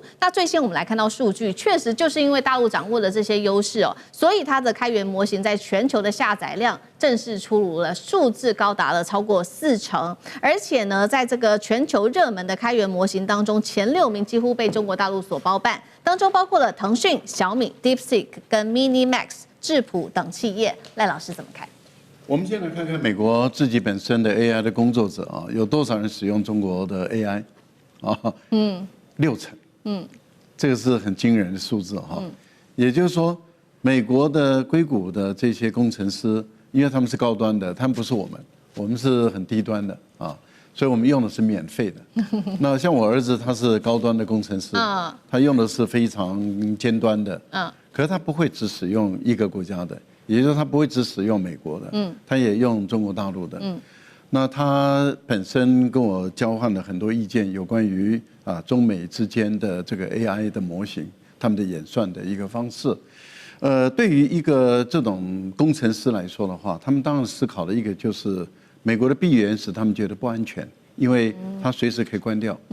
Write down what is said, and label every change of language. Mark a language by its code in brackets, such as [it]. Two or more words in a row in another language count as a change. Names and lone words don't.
[zh] 那最新我們來看到數據，確實就是因為大陸掌握了這些優勢哦，所以它的開源模型在全球的下載量正式出爐了，數字高達了超過40%，而且呢，在這個全球熱門的開源模型當中，前6名幾乎被中國大陸所包辦，當中包括了騰訊、小米、DeepSeek 跟 MiniMax、智譜等企業。賴老師怎麼看？我們先來看看美國自己本身的 AI 的工作者啊，有多少人使用中國的 AI 啊？60%，這個是很驚人的數字哈。也就是說，美國的硅谷的這些工程師，因為他們是高端的，他們不是我們是很低端的啊。所以我們用的是免費的。那像我兒子，他是高端的工程師，他用的是非常尖端的，可是他不會只使用一個國家的，也就是說他不會只使用美國的，他也用中國大陸的。那他本身跟我交換了很多意見，有關於中美之間的這個 AI 的模型，他們的演算的一個方式。對於一個這種工程師來說的話，他們當然思考的一個就是。美國的閉源使他們覺得不安全，因為它隨時可以關掉。